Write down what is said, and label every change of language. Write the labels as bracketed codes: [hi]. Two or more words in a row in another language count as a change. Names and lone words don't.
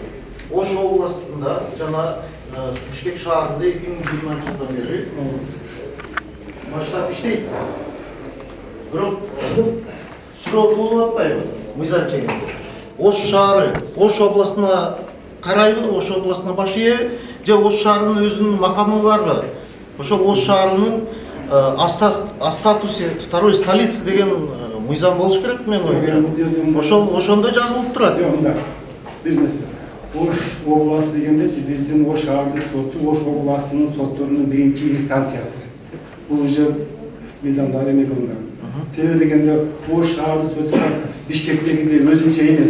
[ky] Ош областында жана Бишкек шаарында 2020 жылдан бери баштап иштейт. Бирок суроо туулуп атпайбы? Мыйзам чегинде. Ош шаары, Ош областына карайбы, Ош областына баш ийеби, же Ош шаарынын өзүнүн макамы барбы? Ошол Ош шаарынын [ru] статусе второй столицы [ky] деген мыйзам болуш керек мен оюмча. Ошондо жазылып турат. Жок, мында. Бизнес. Ош областы дегендечи биздин Ош шаардык соту Ош областынын сотторунун 1-инстанциясы. Бул уже мыйзамда эме кылынган. Себеби дегенде Ош шаардык соту Бишкектегидей өзүнчө эмес.